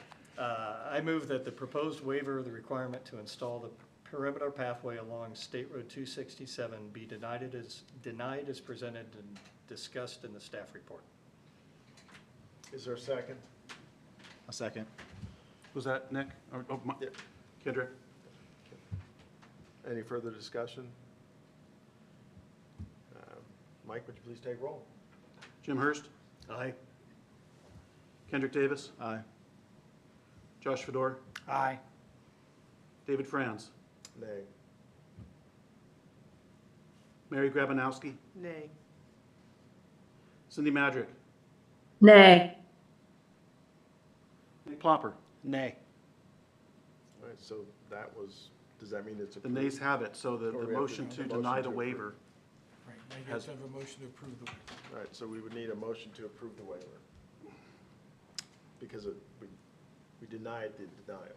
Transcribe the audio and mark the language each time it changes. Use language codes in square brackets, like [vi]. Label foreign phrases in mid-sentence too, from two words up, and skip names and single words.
[en] I move that the proposed waiver of the requirement to install the perimeter pathway along State Road 267 be denied as presented and discussed in the staff report. Is there a second? A second. Was that Nick? Oh, Yeah. Kendrick? Any further discussion? Mike, would you please take roll? Jim Hurst? Aye. Kendrick Davis? Aye. Josh Fedor? Aye. David Franz? Nay. Mary Grabanowski? Nay. Cindy Madrick? Nay. Nick Plopper? Nay. All right, so that was, does that mean it's The approved? nays have it, so the Or we have to- motion to motion deny to the approve. waiver. Right, now you have Has- to have a motion to approve the waiver. All right, so we would need a motion to approve the waiver. Because we denied the denial.